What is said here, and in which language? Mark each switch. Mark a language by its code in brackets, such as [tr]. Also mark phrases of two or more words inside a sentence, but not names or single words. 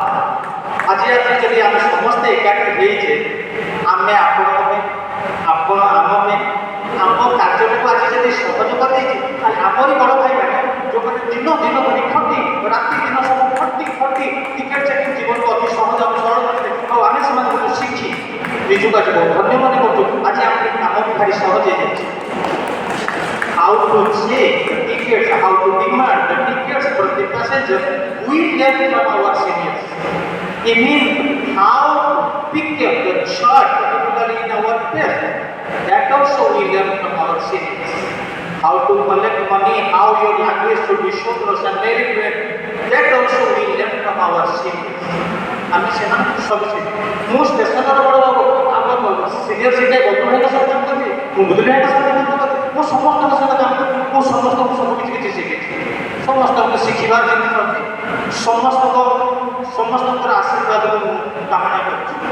[or] ଆଜି ରାତିରେ ଯଦି ଆମେ ସମସ୍ତେ ଏକାଠି ହେଇଛେ ଆମେ ଆପଣଙ୍କ ପାଇଁ ଆପଣ ଆମ ପାଇଁ ଆମ କାର୍ଯ୍ୟକୁ ଆଜି ଯଦି ସହଯୋଗ ଦେଇଛି ତାହେଲେ ଆମରି ବଡ଼ ଭାଇମାନେ ଯେଉଁମାନେ ଦିନ ଧରି ଖଟି ରାତି ଦିନ ସବୁ ଖଟି ଟିକେଟ୍ ଚେକିଂ ଜୀବନକୁ ଅତି ସହଜ ସରଳ କରିଥିଲେ ଆଉ ଆମେ ସେମାନଙ୍କୁ ଶିଖି ନିଜକୁ ଆଜି ବହୁତ ଧନ୍ୟ ମନେ କରୁଛୁ ଆଜି ଆମେ କାମ ଭାରି ସହଜ ହେଇଯାଇଛି [en] how to check the tickets, how to demand the tickets for the passengers, we learn from our seniors. Even how to pick up the chart, particularly in our test, that also we learn from our seniors. How to collect money, how your language should be shown and very well, that also we learn from our seniors. [or] আমি সেମାନଙ୍କୁ ସବୁ ଶିଖି ମୁଁ ଷ୍ଟେସନର ବଡ଼ ବାବୁ ଆମ ସିନିୟର ସିଟା ଗୌତମ ଭାଇଙ୍କ ସହିତ କାମ କରିଛି ମୁଁ ବୁଧୁଲି ଭାଇଙ୍କ ସହିତ କାମ କରିଛି ମୁଁ ସମସ୍ତଙ୍କ ସହିତ କାମ କରିଛି ମୁଁ ସମସ୍ତଙ୍କୁ ସବୁ କିଛି ଶିଖିଛି ସମସ୍ତଙ୍କୁ ଶିଖିବାର ଜିନିଷ ଅଛି ସମସ୍ତଙ୍କର ଆଶୀର୍ବାଦ ମୁଁ କାମନା କରୁଛି